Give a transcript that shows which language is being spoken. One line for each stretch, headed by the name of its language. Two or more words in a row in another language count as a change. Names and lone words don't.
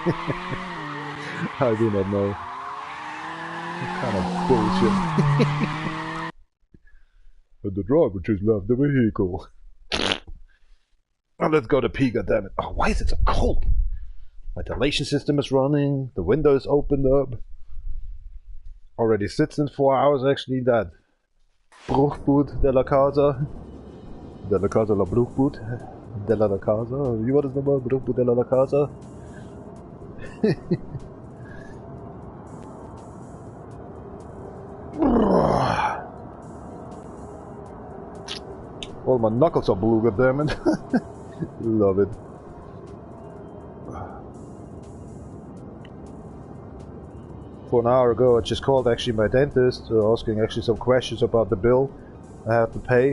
English: I do not know. What kind of bullshit. But the driver just left the vehicle. Oh, let's go to P, goddammit. Oh, why is it so cold? My ventilation system is running, the window is opened up. Already sits in 4 hours actually, that Bruchboot de la Casa. De la Casa la Bruchboot. De la Casa.
German: Wie war das nochmal?
English: Bruchboot de la Casa. All my knuckles are blue, goddammit. Love it. For an hour ago I just called actually my dentist, asking actually some questions about the bill I have to pay.